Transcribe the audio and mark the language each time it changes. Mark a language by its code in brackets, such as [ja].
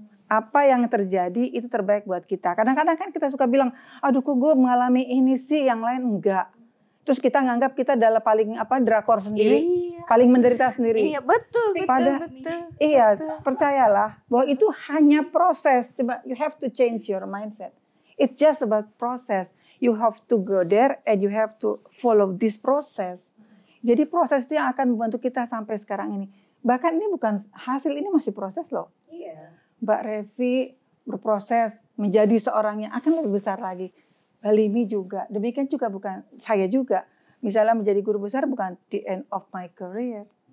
[id] Apa yang terjadi itu terbaik buat kita. Kadang-kadang kan kita suka bilang, aduh kok gue mengalami ini sih, yang lain enggak. Terus kita nganggap kita adalah paling drakor sendiri, Iya. paling menderita sendiri. Iya betul. Iya, percayalah bahwa itu hanya proses. Coba, [en] you have to change your mindset. It's just about process. You have to go there and you have to follow this process. [id] Jadi proses itu yang akan membantu kita sampai sekarang ini. Bahkan ini bukan hasil, ini masih proses loh. Iya. Mbak Revi berproses menjadi seorang yang akan lebih besar lagi. Mbak Limi juga. Demikian juga bukan saya juga. Misalnya menjadi guru besar bukan [en] the end of my career.